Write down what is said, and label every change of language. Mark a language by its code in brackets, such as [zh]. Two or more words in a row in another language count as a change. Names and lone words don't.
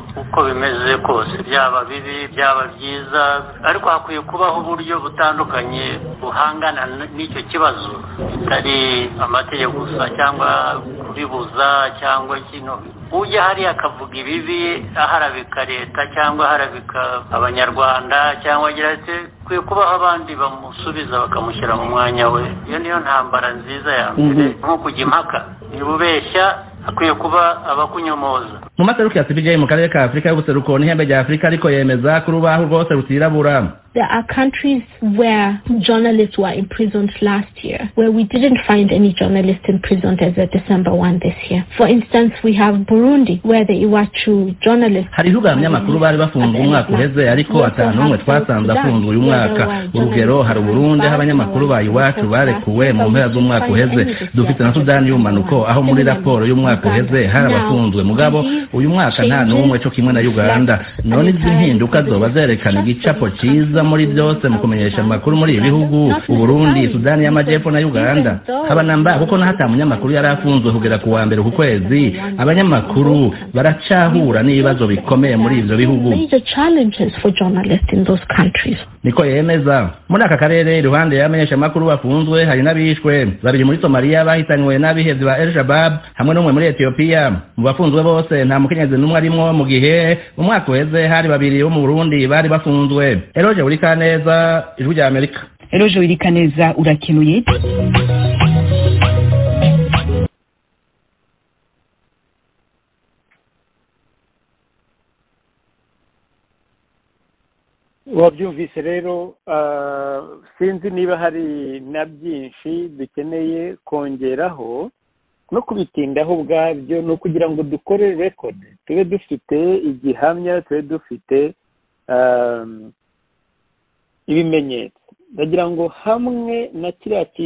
[rw] uko bimeze kose byaba bibi byaba byiza ariko hakwiye kubaho uburyo butandukanye buhangana n'icyo kibazo bitari amategeko gusa cyangwa kubibuza cyangwa kino ujya hariya akavuga ibibi aharabika leta cyangwa aharabika abanyarwanda cyangwa agira ati kwiye kubaho abandi bamusubiza bakamushyira mu mwanya we iyo niyo ntambara nziza ya mbere nko kujya impaka niba ubeshya hakwiye kuba abakunyomoza [rn] mu maseruko ya CPJ mu karere ka Afurika y'ubuseruko n'ihembe rya Afurika ariko yemeza ko urubaho rwose rutirabura. [en] There are countries where journalists were imprisoned last year, where we didn't find any journalists imprisoned as of December 1 this year. For instance, we have Burundi, where the Iwachu journalists... [rn] Hari ibihugu abanyamakuru bari bafunzwe umwaka uheze ariko atanu umwe twasanze afunzwe uyu mwaka. Urugero hari Burundi aho abanyamakuru ba Iwacu barekuwe mu mpera z'umwaka uheze. Dufite na Sudani y'umanuko aho muri raporo y'umwaka uheze hari abafunzwe mugabo uyu mwaka nta n'umwe cyo kimwe na Uganda. None izi mpinduka zoba zerekana igicapo cyiza muri byose mu kumenyesha amakuru muri ibi bihugu Burundi, Sudani y'Amajyepfo na Uganda. Habanamba kuko hata munyamakuru yarafunzwe kugera ku wa mbere ku kwezi. Abanyamakuru baracahura n'ibibazo bikomeye muri ivyo bihugu. [en] Major challenges for journalists in those countries. [rn] Niko yemeza muri aka karere iruhande y'abamenyesha amakuru bafunzwe hari n'abishwe babiri muri Somalia bahitanywe n'abihezi ba El Shabab hamwe n'umwe muri Ethiopia. Mu bafunzwe bose nta mukenyezi n'umwe arimwo mu gihe mu mwaka weze hari babiri bo mu Burundi bari bafunzwe. Eroje Urikaneza, Ijwi rya Amerika. Eroje Urikaneza urakenuye. [rw] wabyumvise rero sinzi niba hari na byinshi dukeneye kongeraho no kubitindaho ubwabyo ni ukugira ngo dukore rekodi tube dufite igihamya tube dufite ibimenyetso ndagira ngo hamwe na kiriya